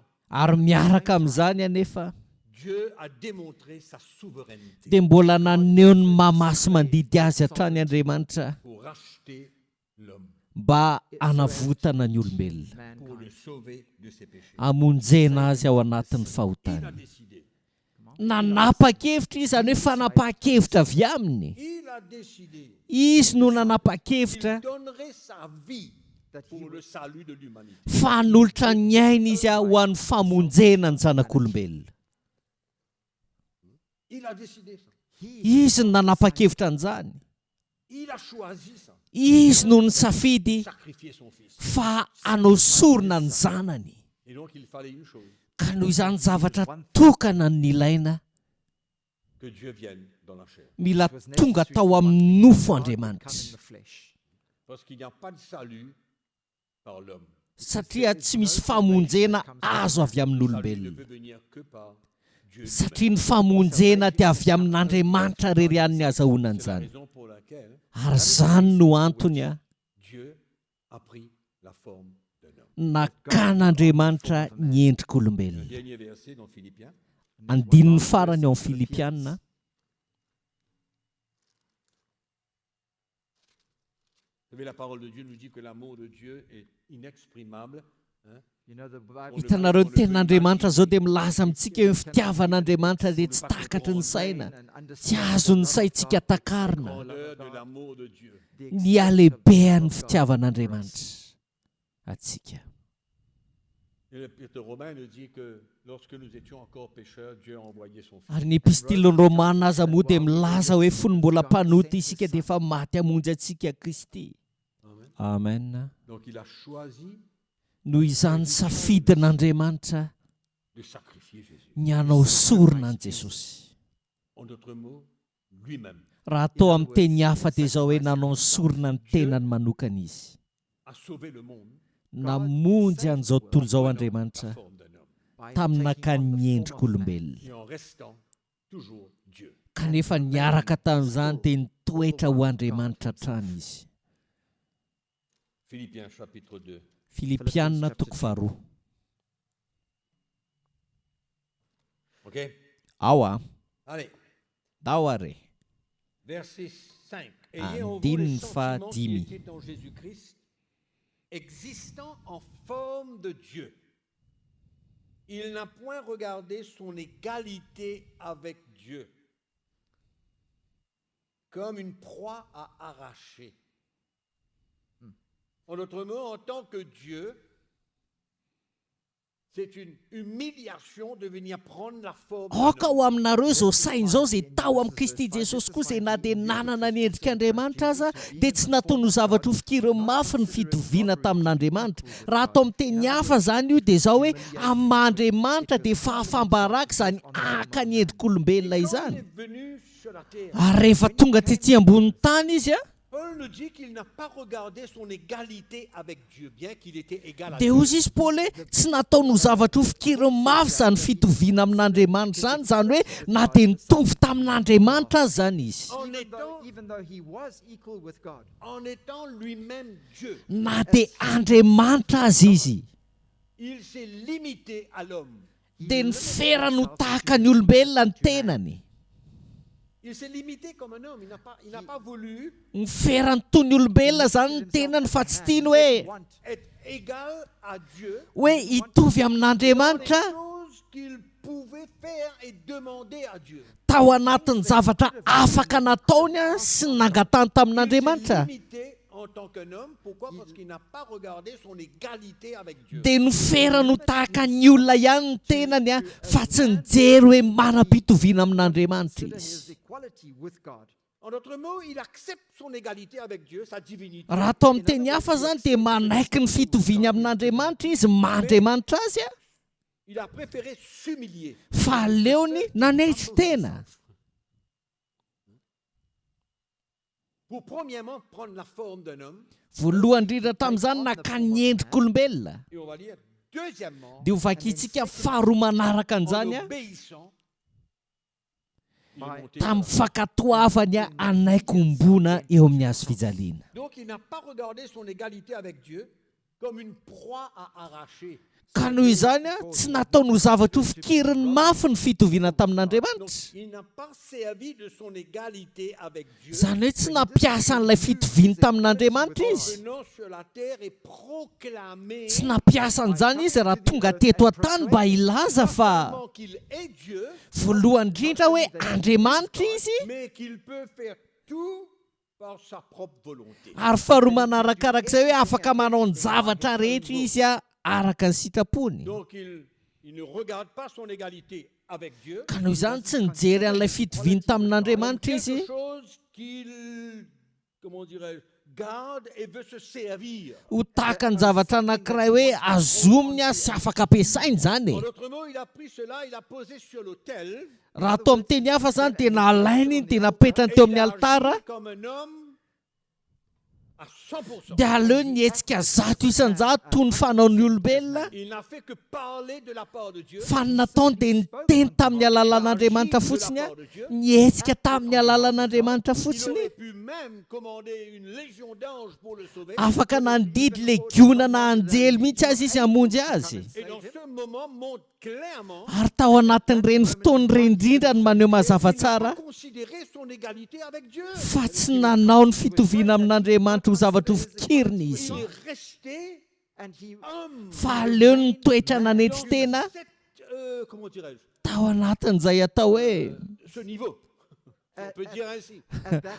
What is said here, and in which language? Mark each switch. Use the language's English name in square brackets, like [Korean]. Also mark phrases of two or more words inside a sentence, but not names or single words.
[Malagasy] Ary miaraka amin'izany anefa [French] Dieu a démontré sa souveraineté [Malagasy] dia mbola naneho ny mahamasy mandidy azy hatrany Andriamanitra [French] pour racheter l'homme, [Malagasy] mba hanavotana ny olombelona, [French] pour le [English] Mankind. [French] sauver de ses péchés. [Malagasy] hamonjena azy ao anatin'ny [French] Il a [Malagasy] fahotany. [French] décidé. [Malagasy] Nanapa-kevitra izy zany hoe fanapa-kevitra avy aminy. [French] Il a décidé. [Malagasy] Izy no [French] Il [Malagasy] nanapa-kevitra [French] donnerait sa vie [English] That he [French] pour [English] would [French] le salut de l'humanité. [Malagasy] fa hanolotra ny aina izy a ho an'ny famonjena ny zanak'olombelona. [French] Il a décidé ça. [Malagasy] Izy no nanapa-kevitra an'izany. [French] Il a choisi ça. [Malagasy] Izy no ny safidy [French] Sacrifier son fils. [Malagasy] fa hanao sorona ny zanany. [French] Et donc il fallait une chose, [Malagasy] Ka noho izany zavatra tokana ny ilaina [French] que Dieu vienne dans la chair. [Malagasy] mila [English] it was [Malagasy] tonga [English] necessary [Malagasy] tao [English] for [Malagasy] amin'ny nofo [English] God would come in [Malagasy] Andriamanitra. [English] the flesh. [French] Parce qu'il n'y a pas de salut par l'homme. [Malagasy] Satria tsy misy famonjena azo avy [French] Le salut ne [Malagasy] amin'olombelona. [French] peut venir que par Dieu. [Malagasy] Satria ny famonjena dia avy amin'Andriamanitra rery ihany ny azahoana [French] C'est la [Malagasy] an'izany. [French] raison pour laquelle [Malagasy] Ary zany no antony a [French] Dieu a pris la forme d'un homme. [Malagasy] nakan'Andriamanitra ny [French] Un [Malagasy] endrik'olombelona. [French] dernier verset dans Philippiens. [Malagasy] Andininy farany ao amin'ny Filipianina. [French] Vous savez, la parole de Dieu nous dit que l'amour de Dieu est inexprimable. Hein? [English] You know, the Bible [Malagasy] Hitanareo ny tenin'Andriamanitra zao dia milaza amintsika hoe ny fitiavan'Andriamanitra dia tsy takatry ny saina, tsy azon'ny saintsika takarina. [French] grandeur de l'amour de Dieu. [Malagasy] Ny alehibehan'ny fitiavan'Andriamanitra atsika. [French] Et l'Épître Romain nous dit que lorsque nous étions encore pécheurs, Dieu a envoyé son Fils. [Malagasy] Ary ny epistilony Romana aza moa dia milaza hoe fony mbola mpanoty isika dia efa maty hamonjy antsika Kristy. Amen. Amen. [French] Donc il a choisi [Malagasy] Noho izany safidin'Andriamanitra [French] de sacrifier Jésus. [Malagasy] ny hanao sorona an Jesosy. [French] En d'autres mots, lui-même [Malagasy] Raha atao amin'ny teny hafa dia izao hoe nanao ny sorona ny tenany manokana izy. [French] a sauvé le monde [Malagasy] Namonjy an'izao tontolo izao Andriamanitra [French] la forme d'un homme [English] by [Malagasy] tamin'ny [English] taking [Malagasy] nakany [English] on the [Malagasy] ny [English] form [Malagasy] endrika [English] of man. [Malagasy] olombelona. [French] et en restant toujours Dieu. [Malagasy] Kanefa niaraka tamin'izany dia nitoetra ho Andriamanitra hatrany izy. [French] Philippiens chapitre 2. [Malagasy] Filipianina toko faharoa. OK? Ao a, [French] Allez, [Malagasy] dao are. [French] verset 5. Ayez en vous [Malagasy] Andine [French] les [Malagasy] fa [French] sentiments qui [Malagasy] dimi. [French] étaient en Jésus-Christ, existant en forme de Dieu. Il n'a point regardé son égalité avec Dieu comme une proie à arracher. En d'autres mots, en tant que Dieu, c'est une humiliation de venir prendre la forme d'un [Malagasy] Aoka [French] homme. [Malagasy] ho aminareo izao saina izao izay tao amin'ny Kristy Jesosy koa izay na dia nanana ny endrik'Andriamanitra aza dia tsy nataony ho zavatra ho fikiriny mafy ny fitoviana tamin'Andriamanitra. Raha atao amin'ny teny hafa izany io dia izao hoe amin'ny Andriamanitra dia fahafambaraka izany aka ny endrik'olombelona [French] Quand il [Malagasy] izany. [French] est venu sur la terre, [Malagasy] Ary rehefa tonga tetsy ambony tany izy a, [French] Paul nous dit qu'il n'a pas regardé son égalité avec Dieu, bien qu'il était égal à [Malagasy] dia [French] Dieu. [Malagasy] hozy izy Paoly hoe tsy nataony ho zavatra ho fikiriny mafy izany fitoviana amin'Andriamanitra izany hoe na dia nitovy tamin'Andriamanitra azy izany izy. [English] Even though he was equal with God, [French] En étant lui-même Dieu, [Malagasy] Na dia Andriamanitra azy izy [French] il s'est limité à l'homme. [Malagasy] dia ny ferany ho tahaka ny olombelona ny tenany. [French] Il s'est limité comme un homme. Il n'a pas voulu [Malagasy] Ny ferany toy ny olombelona izany ny tenany fa tsy tiany hoe [French] être égal à Dieu. [Malagasy] hitovy amin'Andriamanitra [French] Les choses qu'il pouvait faire et demander à Dieu. [Malagasy] tao anatin'ny zavatra afaka nataony a sy ny nangatany [French] Il [Malagasy] tamin'Andriamanitra. [French] s'est limité en tant qu'un homme. Pourquoi? Parce qu'il n'a pas regardé son égalité avec Dieu. [Malagasy] Dia ny ferany ho tahaka ny olona ihany ny tenany a fa tsy nijery hoe manam-pitoviana amin'Andriamanitra [English] consider [Malagasy] izy. [English] his equality with God. [French] En d'autres mots, il accepte son égalité avec Dieu, sa divinité. [Malagasy] Raha atao amin'ny teny hafa izany dia manaiky ny fitoviana amin'Andriamanitra izy, mandriamanitra azy a, [French] Il a préféré s'humilier. [Malagasy] fa aleony nanetry tena. [French] Pour premièrement prendre la forme d'un homme. [Malagasy] Voalohany indrindra tamin'izany nakany ny endrik'olombelona. [French] Et on va lire deuxièmement, [Malagasy] Dia ho vakintsika faharoa manaraka [French] en [Malagasy] an'izany a, [French] obéissant, il est monté. [Malagasy] tamin'ny fankatoavany a anaikom-bona eo amin'ny hazo fijaliana. [French] Donc il n'a pas regardé son égalité avec Dieu comme une proie à arracher. [Malagasy] Ka noho izany a tsy nataony ho zavatra ho fikiriny mafy ny fitoviana [French] Donc [Malagasy] tamin'Andriamanitra. [French] il n'a pas servi de son égalité avec Dieu. [Malagasy] Izany hoe tsy nampiasa an'ilay fitoviany tamin'Andriamanitra izy. [French] Venant sur la terre et proclamer [Malagasy] Tsy nampiasa an'izany izy raha tonga teto an-tany mba hilaza fa [French] non qu'il est Dieu, [Malagasy] voalohany indrindra hoe Andriamanitra izy, [French] mais qu'il peut faire tout par sa propre volonté. [Malagasy] ary faharoa manarakarak'izay hoe afaka manao ny zavatra rehetra izy a araka ny sitrapony. [French] Donc il ne regarde pas son égalité avec Dieu. [Malagasy] Ka noho izany tsy nijery an'ilay fitoviany tamin'Andriamanitra izy, [French] Quelque chose qu'il, comment dirais-je, garde et veut se servir. [Malagasy] ho tahaka ny zavatra anankiray hoe azominy a sy afaka ampiasainy izany [French] En [Malagasy] e. [French] d'autres mots, il a pris cela, il a posé sur l'autel. [Malagasy] Raha atao amin'ny teny hafa izany dia nalainy iny dia napetrany teo amin'ny altara [French] Comme un homme à 100%. [Malagasy] dia aleony nietsika zato isan-jato toy ny fanaon'ny olombelona, [French] Il n'a fait que parler de la part de Dieu. [Malagasy] fa ny nataony dia niteny tamin'ny alalan'Andriamanitra fotsiny a, nietsika tamin'ny alalan'Andriamanitra [French] Il [Malagasy] fotsiny. [French] aurait pu même commander une légion d'anges pour le sauver. [Malagasy] Afaka nandidy legiona na anjely mihitsy azy izy hamonjy azy. [French] Et dans ce moment, montre clairement [Malagasy] Ary tao anatin'ireny fotoan'ireny indrindra ny maneho mazava [French] qu'il n'a [Malagasy] tsara [French] pas considéré son égalité avec Dieu. [Malagasy] fa tsy nanao ny fitoviana amin'Andriamanitra ho zavatra ho fikiriny izy, [French] Il est resté [English] And he [French] homme. [Malagasy] fa aleo ny toetra nanetry [French] Dans [Malagasy] tena [French] cette, comment dirais-je, [Malagasy] tao anatin'izay atao hoe [French] ce niveau. On peut dire ainsi. [English] at that